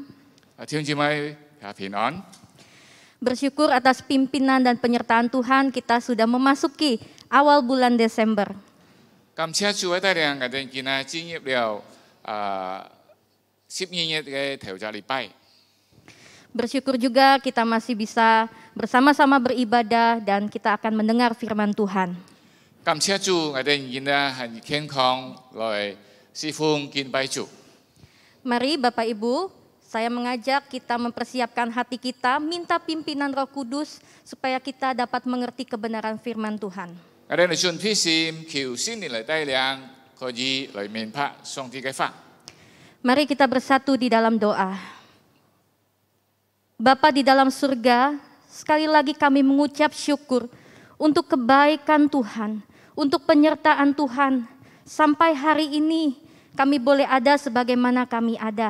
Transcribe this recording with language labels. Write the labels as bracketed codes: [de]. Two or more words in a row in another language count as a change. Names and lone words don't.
[yue] 弟兄姊妹平安。 [id] Bersyukur atas pimpinan dan penyertaan Tuhan, kita sudah memasuki awal bulan Desember. [yue] 感謝主嘅帶領，我哋今日進入了12月嘅頭一禮拜。 [id] Bersyukur juga kita masih bisa bersama-sama beribadah dan kita akan mendengar firman Tuhan. [yue] 感謝主，我哋今日很健康來侍奉敬拜主。 [id] Mari Bapak Ibu, saya mengajak kita mempersiapkan hati kita, minta pimpinan Roh Kudus supaya kita dapat mengerti kebenaran firman Tuhan. [yue] 我哋嚟順披心，求聖靈嚟帶領，可以嚟明白上帝嘅話。 [id] Mari kita bersatu di dalam doa. Bapa di dalam surga, sekali lagi kami mengucap syukur untuk kebaikan Tuhan, untuk penyertaan Tuhan. Sampai hari ini kami boleh ada sebagaimana kami ada.